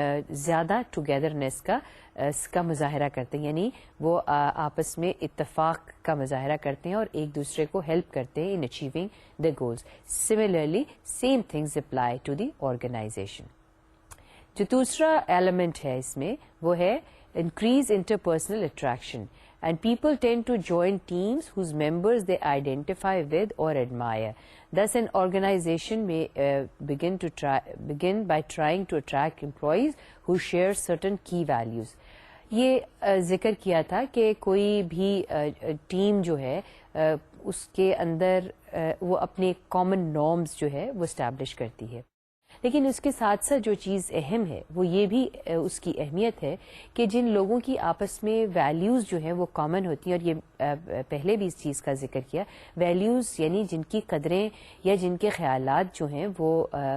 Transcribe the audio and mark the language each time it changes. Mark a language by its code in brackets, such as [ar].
[ur] زیادہ ٹوگیدرنیس کا مظاہرہ کرتے ہیں، یعنی وہ آپس میں اتفاق کا مظاہرہ کرتے ہیں اور ایک دوسرے کو ہیلپ کرتے ہیں [en] In achieving the goals. Similarly same things apply to the organization. [ur] جو دوسرا ایلیمنٹ ہے اس میں وہ ہے increase interpersonal attraction. [en] And people tend to join teams whose members they identify with or admire. Thus, an organization may begin by trying to attract employees who share certain key values. [ur] یہ ذکر کیا تھا کہ کوئی بھی team جو ہے اس کے اندر وہ اپنے کامن نارمز جو ہے وہ اسٹیبلش کرتی ہے، لیکن اس کے ساتھ ساتھ جو چیز اہم ہے وہ یہ بھی اس کی اہمیت ہے کہ جن لوگوں کی آپس میں ویلیوز جو ہیں وہ کامن ہوتی ہیں، اور یہ پہلے بھی اس چیز کا ذکر کیا، ویلیوز یعنی جن کی قدریں یا جن کے خیالات جو ہیں وہ